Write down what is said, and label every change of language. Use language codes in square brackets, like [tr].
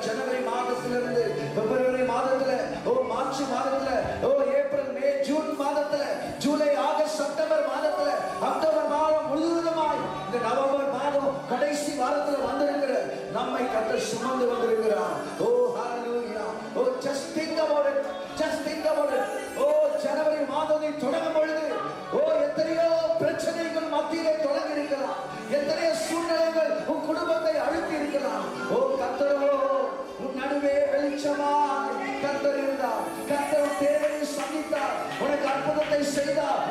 [ta] ஜனவரி மாதத்திலிருந்து பிப்ரவரி மாதத்துல, ஓ மார்ச் மாதத்துல, ஓ ஏப்ரல் மே ஜூன் மாதத்துல, ஜூலை ஆகஸ்ட் செப்டம்பர் மாதத்துல, அக்டோபர் மாதம் முழுவதுமாய் இந்த நவம்பர் மாதம் கடைசி வாரத்துல வந்திருக்கிற நம்மை கர்த்தர் சுமந்து வந்திருக்கிறார். ஓ ஹல்லேலூயா. [en] Oh just think about it, just think about it. [ta] ஓ ஜனவரி மாதத்தை தொடங்கும் பொழுது ஓ எத்தனையோ பிரச்சனைகள் மத்தியிலே தொடங்கி இருக்கலாம், எத்தனையோ சூழ்நிலைகள் உன் குடும்பத்தை அழுத்தி இருக்கலாம். ஓ கர்த்தரோ உன் நடுவே வெளிச்சமாய் கர்த்தர் இருந்தார். கர்த்தர் தேவையை சந்தித்தார், உனக்கு அற்புதத்தை செய்தார்.